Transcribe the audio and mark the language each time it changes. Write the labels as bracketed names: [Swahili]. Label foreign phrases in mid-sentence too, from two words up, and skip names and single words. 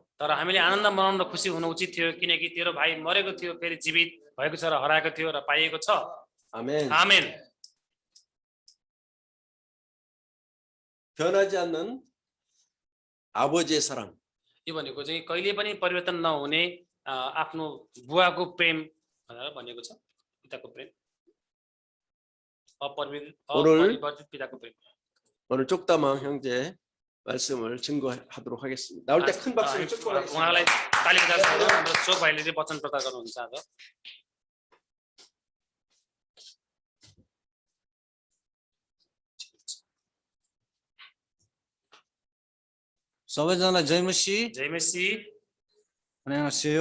[Nepali] तर हामीले आनन्द मनाउन र खुसी हुनु उचित थियो किनकि तेरो भाइ मरेको थियो फेरि जीवित भएको छ र हराएको थियो र पाइएको छ। [Korean] 아멘. [Nepali] आमेन। [Korean] 변하지 않는 아버지의 사랑. [Nepali] यो भनेको चाहिँ कहिले पनि परिवर्तन नहुने आफ्नो बुवाको प्रेम भनेर भनेको छ। पिताको प्रेम अपरिवर्तित पिताको प्रेम। [Korean] 오늘 쪽다망 형제 말씀을 증거하도록 하겠습니다. 나올 때 큰 박수를 쭉 보내겠습니다. [Nepali] उहाँलाई ताली बजाएर हाम्रो चोक भाइले चाहिँ वचन प्रचार गर्नुहुन्छ आज। सबैजनालाई जय मसीह। जय मसीह। [Korean] 안녕하세요।